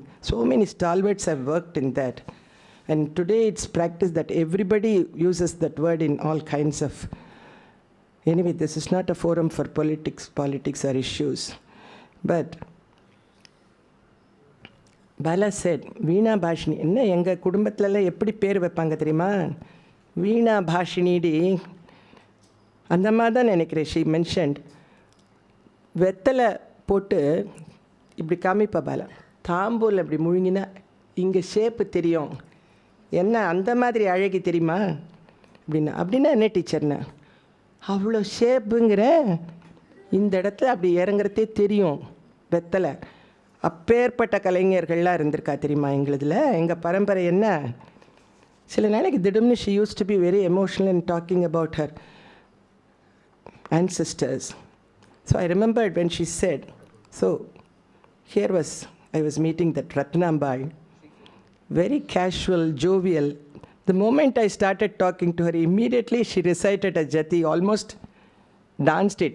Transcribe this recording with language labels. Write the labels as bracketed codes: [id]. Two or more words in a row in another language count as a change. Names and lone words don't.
[en] So many stalwarts have worked in that. And today it's practiced that everybody uses that word in all kinds of... Anyway, this is not a forum for politics or issues. But Bala said, [ta] Veena Bhashini, என்ன எங்க குடும்பத்திலலா எப்படி பேர் வெப்பாங்க தெரியுமா? Veena Bhashini di அந்த மாதிரி தான் நினைக்கிறேன். [en] she mentioned [ta] வெத்தலை போட்டு இப்படி காமிப்பா பாலா, தாம்பூல் அப்படி முழுங்கினா இங்கே ஷேப்பு தெரியும், என்ன அந்த மாதிரி அழகி தெரியுமா அப்படின்னா என்ன டீச்சர்னா, அவ்வளோ ஷேப்புங்கிற இந்த இடத்துல அப்படி இறங்குறதே தெரியும் வெத்தலை. அப்பேற்பட்ட கலைஞர்கள்லாம் இருந்திருக்கா தெரியுமா எங்களுதில், எங்கள் பரம்பரை என்ன. சில நாளைக்கு திடம்னு [en] she used to be very emotional in talking about her ancestors. So I remembered when she said, so here I was meeting that Ratnambai, very casual, jovial. The moment I started talking to her, immediately she recited a jati, almost danced it.